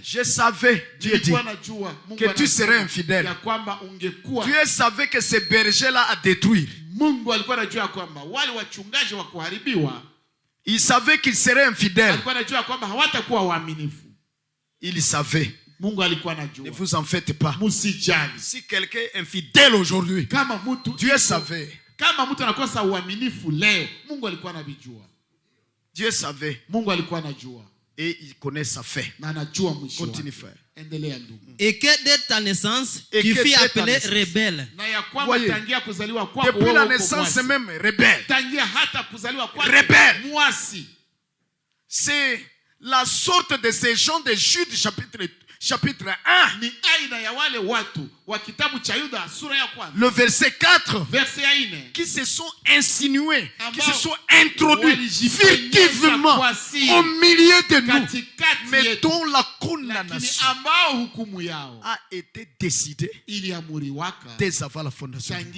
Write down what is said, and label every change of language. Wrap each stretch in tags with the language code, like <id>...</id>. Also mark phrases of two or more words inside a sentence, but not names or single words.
<fr>Je savais, Dieu dit, que tu serais infidèle. Dieu savait que ce berger-là a détruit. Il savait qu'il serait infidèle. Il savait.</fr> <sw>Mungu alikuwa anajua.</sw> <fr>Ne vous en faites pas.</fr> <sw>Musijali.</sw> <fr>Si quelqu'un est infidèle aujourd'hui,</fr> <sw>Kama mtu</sw> <fr>Dieu savait.</fr> <sw>Kama mtu anakosa uaminifu leo, Mungu alikuwa anajua.</sw> <fr>Dieu savait.</fr> <sw>Mungu alikuwa anajua.</sw> <fr>Et il connaît sa fin.</fr> <sw>Na anajua mwisho.</sw> <fr>Continue frère.</fr> <sw>Endelea ndugu.</sw> <fr>Et que dès ta naissance, tu fus appelé rebelle.</fr> <sw>Na ya kwamba tangia kuzaliwa kwako</sw> <fr>depuis la naissance même rebelle.</fr> <sw>Tangia hata kuzaliwa kwako</sw> <fr>rebelle.</fr> <sw>Mwasi.</sw> <fr>C'est la sorte de ces gens de Jude chapitre 1.</fr> <sw>Ni aina ya wale watu wa kitabu cha Yuda sura ya kwanza.</sw> <fr>Le verset 4.</fr> <sw>Verset ya 4.</sw> <fr>Qui se sont insinués, qui se sont introduits furtivement au milieu de nous, mais dont la condamnation a été décidée dès avant la fondation.</fr>